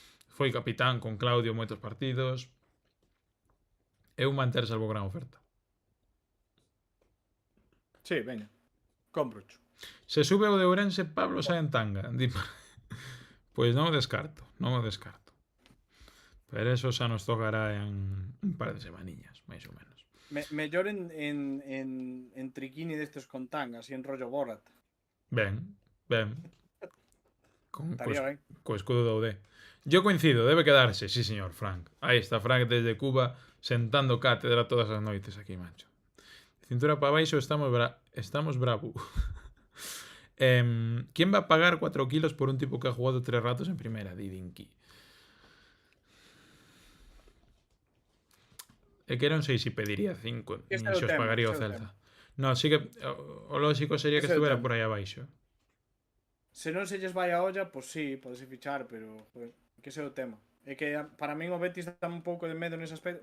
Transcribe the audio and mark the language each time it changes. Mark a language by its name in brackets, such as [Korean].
[Galician] Foi capitán con Claudio moitos partidos. É un manter salvo gran oferta. Sí, veña. Comprocho. Se sube o de Ourense, Pablo sae en tanga. Pois non o descarto. Pero eso xa nos tocará en un par de semaniñas, máis ou menos. Mellor en triquini destes con tanga, así en rollo Borat. Ben. Estaría ben. Co escudo do UD. [Spanish] Yo coincido, debe quedarse, sí señor, Frank. [Galician] Aí está Frank desde Cuba, sentando cátedra todas as noites aquí, macho. Cintura para baixo, estamos bravo. [Spanish] ¿Quién va a pagar 4 kilos por un tipo que ha jugado 3 ratos en primera? Didinki. [Galician] É que non sei se pediría 5, nin se os pagaría o Celta. No, sí que o lógico sería que estuvera por aí abaixo. Se non se lles vai a olla, pois sí, podese fichar, pero joder, que ese é o tema. É que para min o Betis dá un pouco de medo nese aspecto.